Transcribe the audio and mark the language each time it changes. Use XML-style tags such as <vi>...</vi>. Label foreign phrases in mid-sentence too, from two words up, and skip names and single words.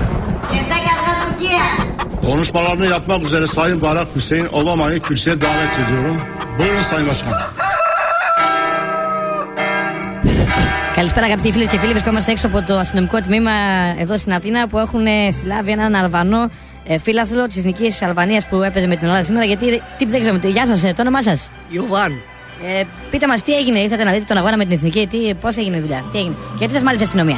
<tr>Konuşmalarını yapmak üzere Sayın Barak Hüseyin Obama'yı kürsüye davet ediyorum. Buyurun Sayın Başkan.</tr> <el>Καλησπέρα αγαπητοί φίλες και φίλοι. Βρισκόμαστε έξω από το αστυνομικό τμήμα εδώ στην Αθήνα που έχουν συλλάβει έναν Αλβανό φίλαθλο της Εθνικής Αλβανίας που έπαιζε με την Ελλάδα σήμερα. Γιατί δεν ξέρουμε. Γεια σας, το όνομά σας? Ιωβάν. Πείτε μας τι έγινε, ήρθατε να δείτε τον αγώνα με την Εθνική, πώς έγινε η δουλειά, τι έγινε, γιατί σας μάλισε η αστυνομία?</el>